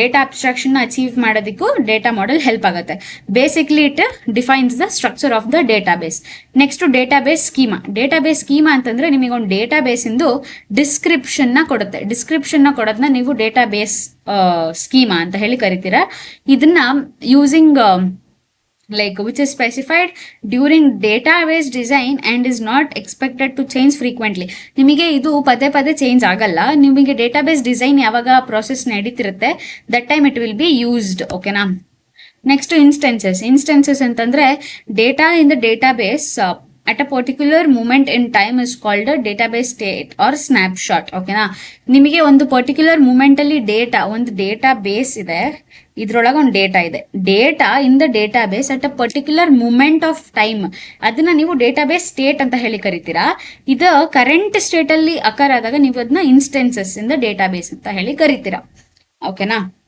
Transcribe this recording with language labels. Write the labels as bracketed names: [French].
[Kannada] Data abstraction achieve ಮಾಡೋದಕ್ಕೂ data model help ಆಗುತ್ತೆ. [English] Basically it defines the structure of the database. Next database schema. [Kannada] Database schema ಅಂತಂದ್ರೆ ನಿಮಗೊಂದು database ಇಂದು ಡಿಸ್ಕ್ರಿಪ್ಷನ್ನ ಕೊಡುತ್ತೆ. ಡಿಸ್ಕ್ರಿಪ್ಷನ್ನ ಕೊಡೋದನ್ನ ನೀವು database schema ಅಂತ ಹೇಳಿ ಕರಿತೀರಾ. ಇದನ್ನ [English] Using like which is specified during database design and is not expected to change frequently. [Kannada] ನಿಮಗೆ ಇದು ಪದೇ ಪದೇ ಚೇಂಜ್ ಆಗಲ್ಲ. ನಿಮಗೆ [English] database design [Kannada] ಯಾವಾಗ [English] process [Kannada] ನಡೀತಿರುತ್ತೆ [English] That time it will be used, ಓಕೆನಾ. Next instances [Kannada] ಅಂತಂದ್ರೆ, [English] Data in the database at a particular moment in time is called a database state or snapshot, ಓಕೆನಾ. [Kannada] ನಿಮಗೆ ಒಂದು ಪರ್ಟಿಕ್ಯುಲರ್ ಮೂಮೆಂಟ್ ಅಲ್ಲಿ ಒಂದು ಡೇಟಾ ಬೇಸ್ ಇದೆ, ಇದ್ರೊಳಗೆ ಒಂದು ಡೇಟಾ ಇದೆ. [English] data in the database at a particular moment of time, [Kannada] ಅದನ್ನ ನೀವು [English] database state [Kannada] ಅಂತ ಹೇಳಿ ಕರಿತೀರಾ. ಇದು ಕರೆಂಟ್ ಸ್ಟೇಟ್ ಅಲ್ಲಿ ಅಕರ್ ಆದಾಗ ನೀವು ಅದನ್ನ [English] instances in the database [Kannada] ಅಂತ ಹೇಳಿ ಕರಿತೀರಾ, ಓಕೆನಾ.